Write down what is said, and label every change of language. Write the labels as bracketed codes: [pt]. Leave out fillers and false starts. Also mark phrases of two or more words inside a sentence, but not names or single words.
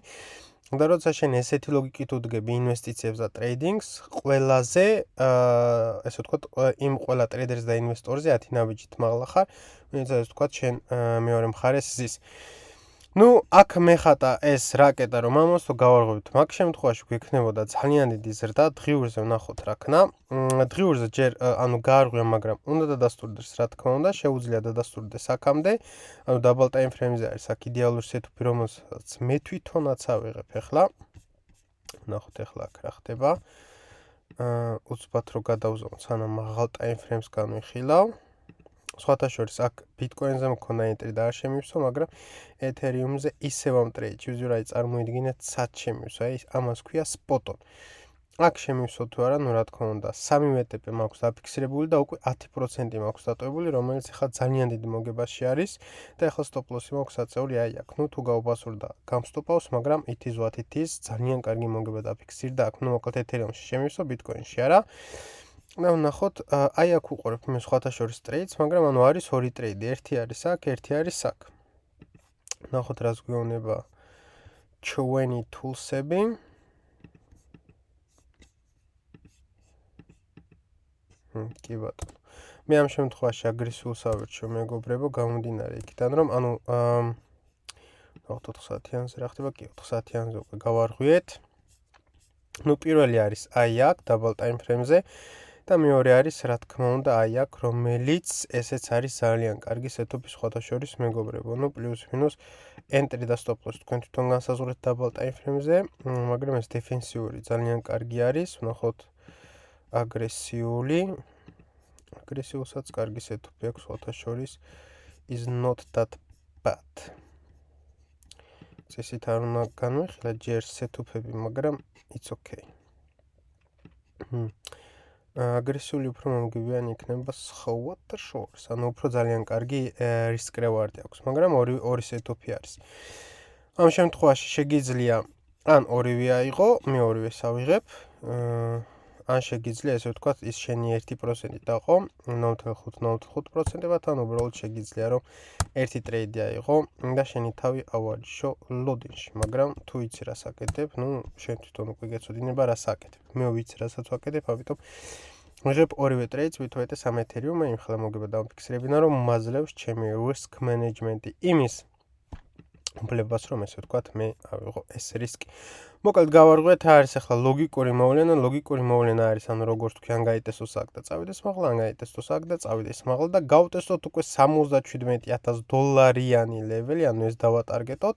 [ka] და როცა შენ ესეთი ლოგიკით უდგები ინვესტიციებს და ტრეიდინგს, ყველაზე ესე ვთქვათ, იმ ყველა ტრეიდერს და ინვესტორზე 10 ნაბიჯით მაღლა ხარ, ვინც ასე ვთქვათ, შენ მეორე მხარეს ზის. ნუ, აქ მეხატა ეს რაკეტა რომ ამას თუ გავარღვევთ, მაგ შემთხვევაში გვექნებოდა ძალიან დიდი ზრდა, დღიურზე ვნახოთ რა ქნა. დღიურზე ჯერ ანუ გაარღვია, მაგრამ უნდა დადასტურდეს რა თქმა უნდა, შეუძლია დადასტურდეს აქამდე. ანუ [en] double time frame- [ka] ზე არის აქ იდეალური setup-ი, რომელსაც მე თვითონაც ავიღებ ახლა. ვნახოთ ახლა აქ რა ხდება. უცბად რო გადავზომოთ, სანამ მაღალ [en] time frame- [ka] ს განვიხილავ. სხვათა შორის აქ ბიტკოინზე მქონდა ენტრი და არ შემივსო, მაგრამ ეთერიუმზე ისევ ამ ტრეიდში ვიზუალ აი წარმოიდგინეთ სად შემივსო, აი ამას ქვია spot-on. აქ შემივსო თუ არა, ნუ რა თქმა უნდა, 3 TP მაქვს დაფიქსირებული და უკვე 10% მაქვს დატოვებული, რომელიც ახლა ძალიან დიდი მოგებაში არის და ახლა [en] stop loss- [ka] ი მაქვს აწეული აი აქ. ნუ თუ გავბასურდა, გამსტოპავს, მაგრამ [en] it is what it is, [ka] ძალიან კარგი მოგება დაფიქსირდა აქ. ნუ მოკლედ ეთერიუმში შემივსო, ბიტკოინში არა. და ვნახოთ, აი აქ უყურებ მე სხვათა შორის ტრეიდს, მაგრამ ანუ არის ორი ტრეიდი, ერთი არის აქ, ერთი არის აქ. ვნახოთ რას გვეუბნება 20 tools-ები. კი ბატონო. მე ამ შემთხვევაში აგრესიულს ავირჩიო, მეგობრებო, გამომდინარე იქიდან, რომ ანუ 4 საათიანზე რა ხდება? კი, 4 საათიანზე უკვე გავარღვიეთ. ნუ პირველი არის აი აქ, [en] double time frame- [ka] ზე. და მეორე არის რა თქმა უნდა აი აქ, რომელიც ესეც არის ძალიან კარგი setup-ი სხვათა შორის, მეგობრებო. ნუ პლუს მინუს entry და [en] stop loss [ka] თქვენ თვითონ განსაზღვრეთ [en] double time frame- [ka] ზე, მაგრამ ეს დეფენსიური ძალიან კარგი არის. ვნახოთ აგრესიული. აგრესიულსაც კარგი setup-ი აქვს სხვათა შორის [en] is not that bad. [ka] წესით არ უნდა განვიხილოთ ჯერ setup-ები, მაგრამ [en] it's okay. [ka] აგრესიული უფრო მომგებიანი იქნება სხვათა შორის, ანუ უფრო ძალიან კარგი [en] risk reward- [ka] ი აქვს, მაგრამ ორი setup-ი არის. ამ შემთხვევაში შეგიძლია ან ორივე აიღო, მე ორივეს ავიღებ. ან შეგიძლია ესე ვთქვათ ის შენი 1% დაყო 0.5%-ად, ან უბრალოდ შეგიძლია რომ ერთი ტრეიდი აიღო და შენი თავი ავარჯიშო ლოდინში, მაგრამ თუ იცი რას აკეთებ, შენ თვითონ უკვე გეცოდინება რას აკეთებ. მე ვიცი რასაც ვაკეთებ, ამიტომ ვიღებ ორივე ტრეიდს ვითოეთე 3 ეთერიუმი, იმხელა მოგება დამფიქსირებინა რომ მაძლევს ჩემი [en] risk management- [ka] ი იმის უფლებას რომ ესე ვთქვათ მე ავიღო ეს რისკი. მოკლედ გავარღვიეთ რა არის ახლა ლოგიკური მოვლენა. ლოგიკური მოვლენა არის ანუ როგორც თქვი ან გაიტესტოს აქ და წავიდეს მაღლა, ან გაიტესტოს აქ და წავიდეს მაღლა და გავტესტოთ უკვე $77,000 ლეველი, ანუ ეს დავატარგეტოთ.